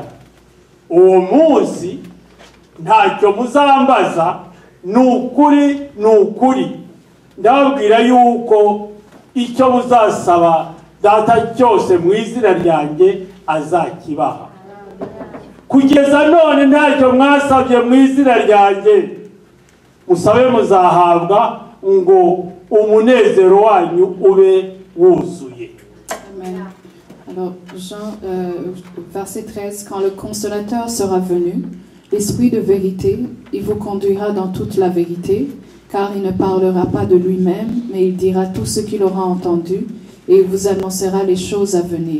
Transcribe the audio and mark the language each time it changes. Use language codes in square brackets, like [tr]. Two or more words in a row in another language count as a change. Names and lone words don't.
[rw] Uwo munsi ntacyo muzambaza, nukuri ndababwira yuko icyo muzasaba Data cyose mu izina ryanjye azakibaha. Kugeza none ntacyo mwasabye mu izina ryanjye, musabe muzahabwa, ngo umunezero wanyu ube wuzuye. Amen. [fr] Alors, Jean, verset 13, quand le consolateur sera venu, l'Esprit de vérité, il vous conduira dans toute la vérité, car il ne parlera pas de lui-même, mais il dira tout ce qu'il aura entendu, et il vous annoncera les choses à venir.